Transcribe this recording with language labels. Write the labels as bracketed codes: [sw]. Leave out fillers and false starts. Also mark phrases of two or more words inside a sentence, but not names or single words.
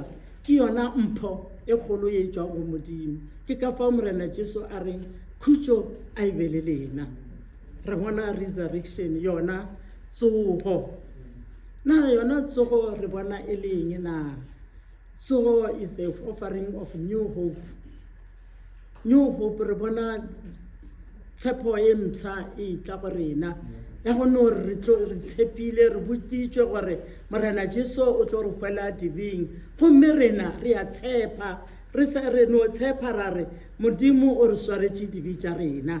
[nso] Ke yona mpho e kgolo ye tswang go modimo. Ke ka fao morena Jesu a reng khutšo a e be le lena. Re bona resurrection yona tsogo. Na yona tsogo re bona e leng na? [en] Tsogo is the offering of new hope. New hope [nso] re bona tshepo e mpsha e tla go rena. Ya go no re tshepile re botitšwe gore morena Jesu o tlo re hwela dibeng. Gomme rena re a tshepa, re no tshepa ra re modimo o re swaretše dibe tša rena.